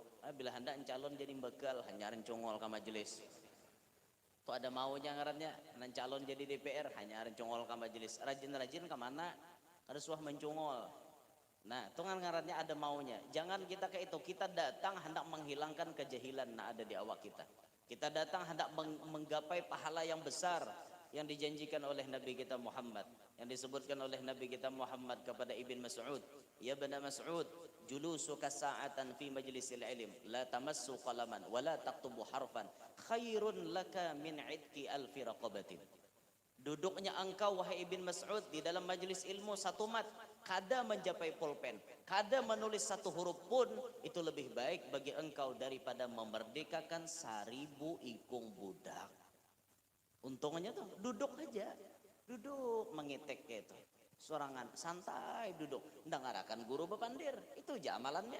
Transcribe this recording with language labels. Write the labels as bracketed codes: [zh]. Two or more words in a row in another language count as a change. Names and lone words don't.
[bjn] Bila hendak calon jadi bekal, hanyar congol ke majelis. Tuh ada maunya ngarannya, nan calon jadi DPR, hanyar congol ke majelis. Rajin-rajin kemana? Kada suah mencongol. Nah, itu ngarannya ada maunya. Jangan kita kayak itu. Kita datang hendak menghilangkan kejahilan yang ada di awak kita. Kita datang hendak menggapai pahala yang besar yang dijanjikan oleh Nabi kita Muhammad, yang disebutkan oleh Nabi kita Muhammad kepada Ibn Mas'ud, ya Ibn Mas'ud, [ar] جلوسك ساعة في مجلس العلم لا تمس قلما ولا تكتب حرفا خير لك من عتق ألف رقبة. [bjn] Duduknya engkau wahai Ibn Mas'ud di dalam majlis ilmu satu mat, kada mencapai pulpen, kada menulis satu huruf pun, itu lebih baik bagi engkau daripada memerdekakan 1000 ikung budak. Untungnya tuh duduk aja, duduk mengitek gitu, sorangan santai duduk, ndak ngarakan guru bepandir, itu aja amalannya.